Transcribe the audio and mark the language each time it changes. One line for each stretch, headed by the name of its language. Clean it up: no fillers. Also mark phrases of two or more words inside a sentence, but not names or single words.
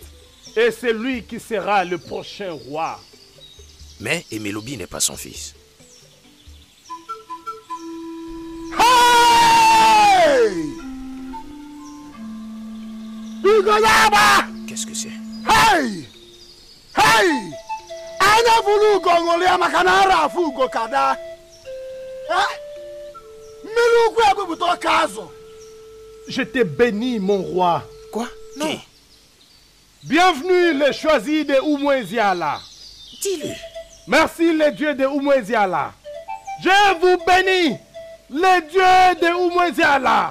French: Et c'est lui qui sera le prochain roi. Mais Emelobi n'est pas son fils. Hey! Qu'est-ce que c'est? Hey! Hey! Ana vulu gongolea makanara fugo kada. Milugu abubuto kazo. Je te bénis, mon roi. Quoi? Non. Qui? Bienvenue, les choisis de Oumoueziala. Dis-le. Merci, les dieux de Oumoueziala. Je vous bénis, les dieux de Oumoueziala.